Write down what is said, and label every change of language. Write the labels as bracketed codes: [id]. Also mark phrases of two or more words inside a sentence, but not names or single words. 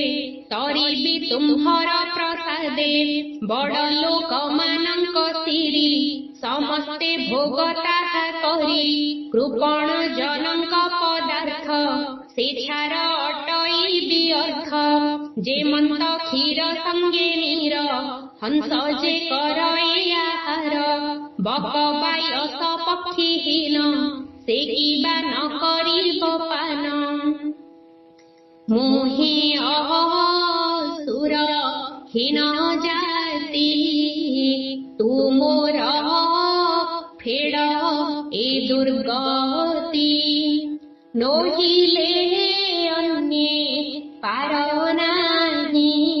[or] ତରିବି ତୁମ୍ଭର ପ୍ରସାଦେ ବଡ଼ ଲୋକମାନଙ୍କ ଶିରି ସମସ୍ତେ ଭୋଗ ତାହା କରି କୃପଣ ଜନଙ୍କ ପଦାର୍ଥ ସେ ଛାର ଅଟଇବି ଅର୍ଥ ଯେ ମନ୍ତ କ୍ଷୀର ସଙ୍ଗେ ନୀର ହଂସ ଯେ କରଇ ଆହାର ବକ ବାୟସ ପକ୍ଷୀହୀନ ସେ କିବା ନ କରି ମୁହିଁ ଅସୁର ହୀନ ଜାତି ତୁ ମୋର ଫେଡ଼ ଏ ଦୁର୍ଗତି ନୋହିଲେ ଅନ୍ୟେ ପାର ନାହିଁ